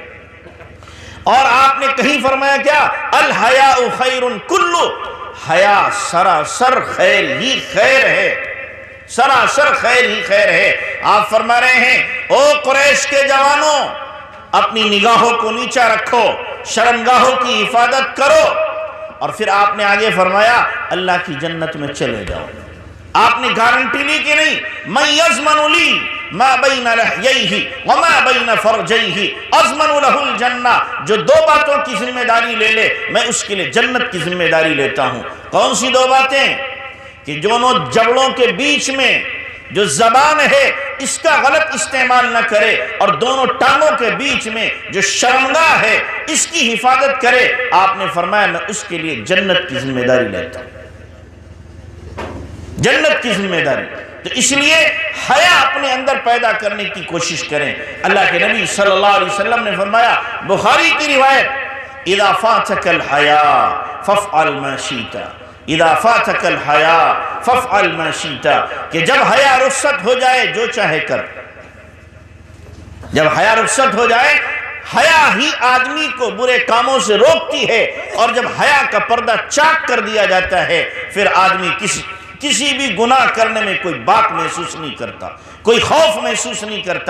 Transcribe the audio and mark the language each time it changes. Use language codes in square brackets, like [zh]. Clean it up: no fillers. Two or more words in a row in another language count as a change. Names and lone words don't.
[ur] اور آپ نے کہیں فرمایا کیا؟ [ar] الحیاء خیر کلو, [ur] حیا سراسر خیر ہی خیر ہے, سراسر خیر ہی خیر ہے. آپ فرما رہے ہیں او قریش کے جوانوں, اپنی نگاہوں کو نیچا رکھو, شرمگاہوں کی حفاظت کرو, اور پھر آپ نے آگے فرمایا اللہ کی جنت میں چلے جاؤ۔ آپ نے گارنٹی لی کہ نہیں، [ar] من یضمن لی ما بین لحییہ وما بین فرجیہ اضمن لہ الجنہ، [ur] جو دو باتوں کی ذمہ داری لے لے میں اس کے لیے جنت کی ذمہ داری لیتا ہوں۔ کون سی دو باتیں؟ کہ دونوں جبڑوں کے بیچ میں جو زبان ہے اس کا غلط استعمال نہ کرے، اور دونوں ٹانگوں کے بیچ میں جو شرمگاہ ہے اس کی حفاظت کرے۔ آپ نے فرمایا میں اس کے لیے جنت کی ذمہ داری لیتا ہوں، جنت کی ذمہ داری۔ تو اس لیے حیا اپنے اندر پیدا کرنے کی کوشش کریں۔ اللہ کے نبی [ar] صلی اللہ علیہ وسلم [ur] نے فرمایا، بخاری کی روایت، [ar] اذا فاتک الحیاء فافعل ما شئت، اذا فاتک الحیاء فافعل ما شئت، [ur] کہ جب حیا رخصت ہو جائے جو چاہے کر۔ جب حیا رخصت ہو جائے، حیا ہی آدمی کو برے کاموں سے روکتی ہے، اور جب حیا کا پردہ چاک کر دیا جاتا ہے پھر آدمی کسی بھی گناہ کرنے میں کوئی بات محسوس نہیں کرتا، کوئی خوف محسوس نہیں کرتا۔